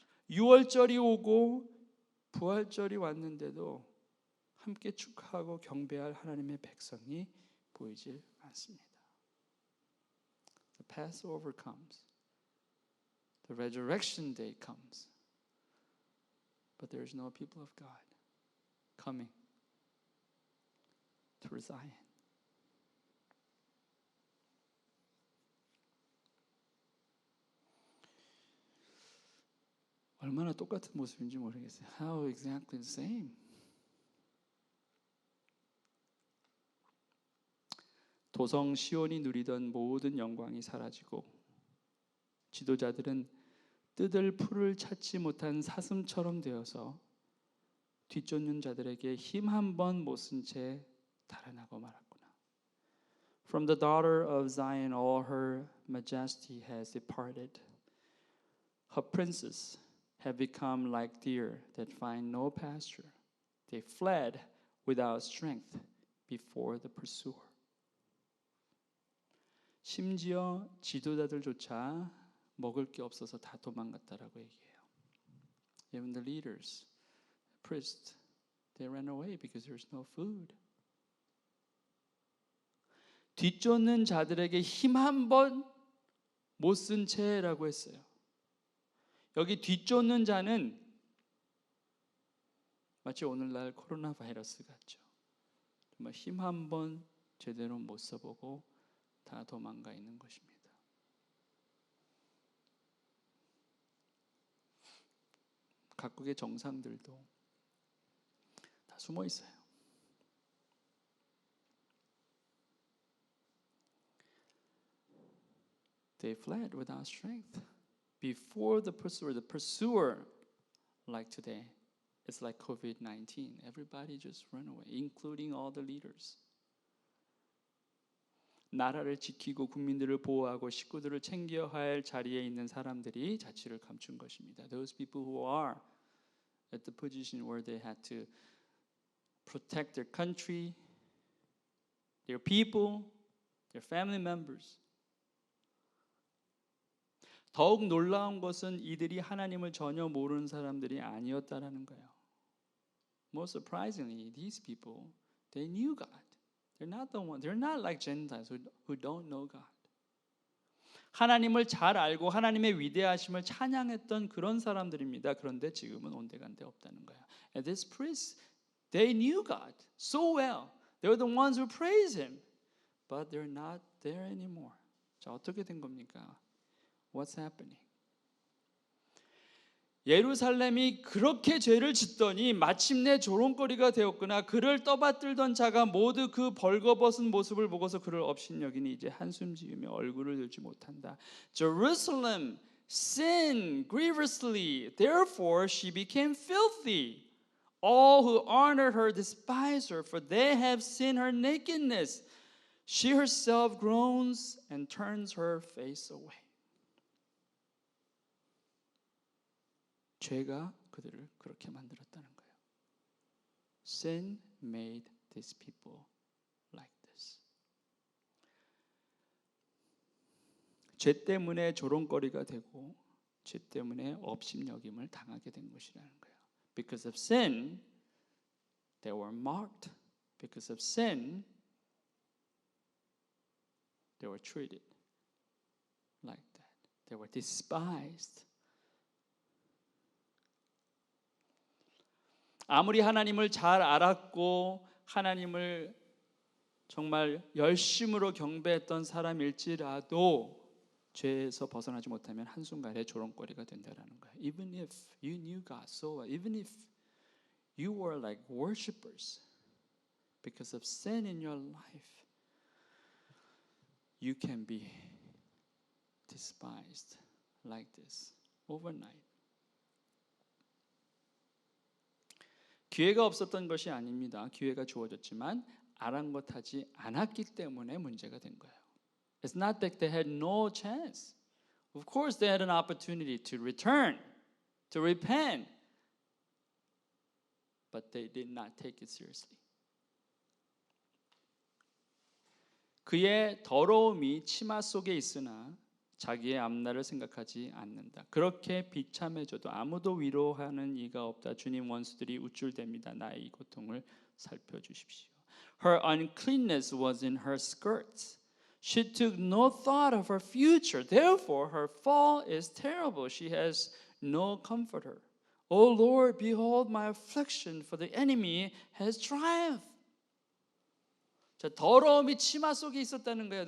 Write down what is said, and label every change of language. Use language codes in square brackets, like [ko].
[ko] 6월절이 오고 부활절이 왔는데도 함께 축하하고 경배할 하나님의 백성이 보이질 않습니다. [en] The Passover comes. The resurrection day comes. But there is no people of God coming to Zion. [ko] 얼마나 똑같은 모습인지 모르겠어요. [en] How exactly the same? [ko] 도성 시온이 누리던 모든 영광이 사라지고 지도자들은 뜯을 풀을 찾지 못한 사슴처럼 되어서 뒤쫓는 자들에게 힘 한 번 못 쓴 채 달아나고 말았구나. [en] From the daughter of Zion all her majesty has departed. Her princes have become like deer that find no pasture. They fled without strength before the pursuer. [ko] 심지어 지도자들조차 먹을 게 없어서 다 도망갔다라고 얘기해요. [en] Even the leaders, priests, they ran away because there's no food. [ko] 뒤쫓는 자들에게 힘 한 번 못 쓴 채라고 했어요. 여기 뒤쫓는 자는 마치 오늘날 코로나 바이러스 같죠. 정말 힘 한 번 제대로 못 써보고 다 도망가 있는 것입니다. 각국의 정상들도 다 숨어 있어요. [en] They fled without strength before the pursuer. The pursuer, like today, it's like COVID-19. Everybody just ran away, including all the leaders. [ko] 나라를 지키고 국민들을 보호하고 식구들을 챙겨야 할 자리에 있는 사람들이 자취를 감춘 것입니다. [en] Those people who are at the position where they had to protect their country, their people, their family members. [ko] 더욱 놀라운 것은 이들이 하나님을 전혀 모르는 사람들이 아니었다라는 거예요. [en] Most surprisingly, these people, they knew God. They're not the one. They're not like Gentiles who don't know God. [ko] 하나님을 잘 알고 하나님의 위대하심을 찬양했던 그런 사람들입니다. 그런데 지금은 온데간데 없다는 거예요. [en] And these priests, they knew God so well. They're the ones who praise Him, but they're not there anymore. [ko] 자, 어떻게 된 겁니까? [en] What's happening? [ko] 예루살렘이 그렇게 죄를 짓더니 마침내 조롱거리가 되었구나. 그를 떠받들던 자가 모두 그 벌거벗은 모습을 보고서 그를 업신여기니 이제 한숨 지으며 얼굴을 들지 못한다. [en] Jerusalem sinned grievously, therefore she became filthy. All who honored her despise her, for they have seen her nakedness. She herself groans and turns her face away. [ko] 죄가 그들을 그렇게 만들었다는 거예요. [en] Sin made these people like this. [ko] 죄 때문에 조롱거리가 되고 죄 때문에 업신여김을 당하게 된 것이라는 거예요. [en] Because of sin, they were mocked. Because of sin, they were treated like that. They were despised. [ko] 아무리 하나님을 잘 알았고 하나님을 정말 열심으로 경배했던 사람일지라도 죄에서 벗어나지 못하면 한순간에 조롱거리가 된다는 거예요. [en] Even if you knew God so well, even if you were like worshipers, because of sin in your life, you can be despised like this overnight. [ko] 기회가 없었던 것이 아닙니다. 기회가 주어졌지만 아랑곳하지 않았기 때문에 문제가 된 거예요. [en] It's not that they had no chance. Of course they had an opportunity to return, to repent, but they did not take it seriously. [ko] 그의 더러움이 치마 속에 있으나 자기의 앞날을 생각하지 않는다. 그렇게 비참해져도 아무도 위로하는 이가 없다. 주님 원수들이 우쭐댑니다. 나의 이 고통을 살펴주십시오. [en] Her uncleanness was in her skirts. She took no thought of her future. Therefore her fall is terrible. She has no comforter. O Lord, behold my affliction, for the enemy has triumphed. [ko] 자, 더러움이 치마 속에 있었다는 거예요.